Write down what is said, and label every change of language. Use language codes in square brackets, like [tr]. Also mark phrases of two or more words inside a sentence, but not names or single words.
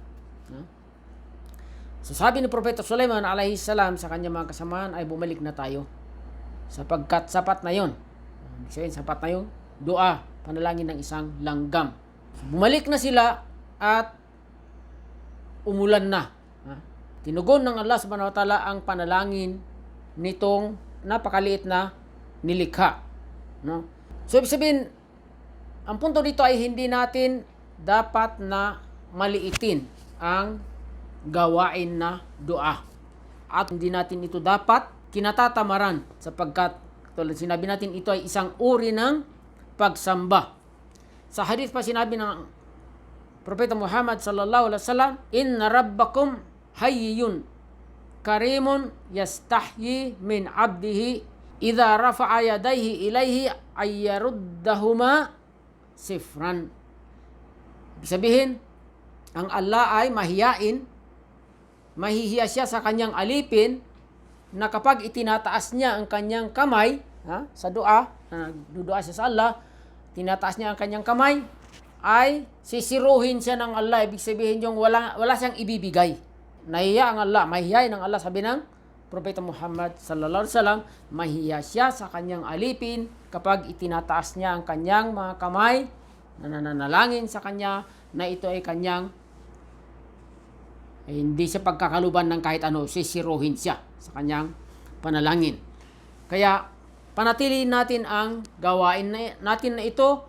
[tl] So sabi ni Propeta Sulaiman [ar] عليه السلام [tl] sa kanyang mga kasamahan ay bumalik na tayo. Sapagkat sapat na yon. Sapat na yung dua, panalangin ng isang langgam. So, bumalik na sila at umulan na. Tinugon ng Allah [ar] سبحانه وتعالى [tl] ang panalangin nitong napakaliit na nilikha. No? So ibig sabihin, ang punto dito ay hindi natin dapat na maliitin ang gawain na dua. At hindi natin ito dapat kinatatamaran sapagkat tulad sinabi natin ito ay isang uri ng pagsamba. Sa hadith pa sinabi ng Propeta Muhammad [ar] صلى الله عليه وسلم, "إن ربكم حيي كريم يستحيي من عبده إذا رفع يديه إليه أن يردهما صفرا." [tl] Sabihin, ang Allah ay mahiyain, mahihiya siya sa kanyang alipin na kapag itinataas niya ang kanyang kamay sa dua, nagdudua siya sa Allah, tinataas niya ang kanyang kamay, ay sisiruhin siya ng Allah. Ibig sabihin yung wala siyang ibibigay. Nahiya ang Allah, mahihiyain ng Allah. Sabi ng Propeta Muhammad [ar] صلى الله عليه وسلم, [tl] mahiya siya sa kanyang alipin kapag itinataas niya ang kanyang mga kamay na nananalangin sa kanya na ito ay kanyang hindi siya pagkakaluban ng kahit ano, sisiruhin siya sa kanyang panalangin. Kaya panatiliin natin ang gawain natin na ito.